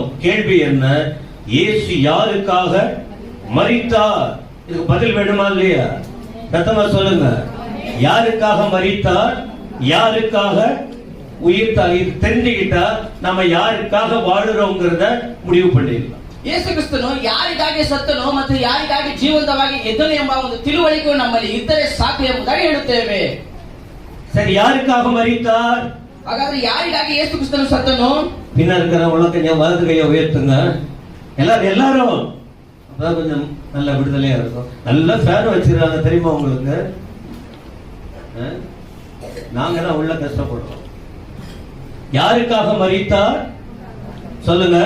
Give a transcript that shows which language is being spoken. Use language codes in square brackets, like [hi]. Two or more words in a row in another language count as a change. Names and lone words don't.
[ta] கேள்வி என்ன? இயேசு யாருக்காக மரித்தார்? இதுக்கு பதில் வேணுமா இல்லையா? சத்தமா சொல்லுங்க. யாருக்காக மரித்தார், யாருக்காக உயிர்த்தார்? இது தெரிஞ்சுக்கிட்டா நம்ம யாருக்காக வாழுறோங்கிறத முடிவு பண்ணிடலாம். [kn] ಯೇಸು ಕ್ರಿಸ್ತನು ಯಾರಿಗಾಗಿ ಸತ್ತನು ಮತ್ತು ಯಾರಿಗಾಗಿ ಜೀವಂತವಾಗಿ ಎದ್ದನು ಎಂಬ ಒಂದು ತಿಳುವಳಿಕೆ ನಮ್ಮಲ್ಲಿ ಇದ್ದರೆ ಸಾಕು ಎಂಬುದಾಗಿ ಹೇಳುತ್ತೇವೆ. [ta] சரி, யாருக்காக மரித்தார்? [kn] ಹಾಗಾದ್ರೆ ಯಾರಿಗಾಗಿ ಯೇಸು ಕ್ರಿಸ್ತನು ಸತ್ತನು? [ta] பின்ன இருக்கிறவங்க கொஞ்சம் வலது கையை உயர்த்துங்க. எல்லாரும் அதான் கொஞ்சம் நல்ல விடுதலையா இருக்கும். நல்ல ஃபேன் வச்சிருக்காங்க தெரியுமா உங்களுக்கு? நாங்க தான் உள்ள கஷ்டப்படுறோம். யாருக்காக மரித்தார் சொல்லுங்க.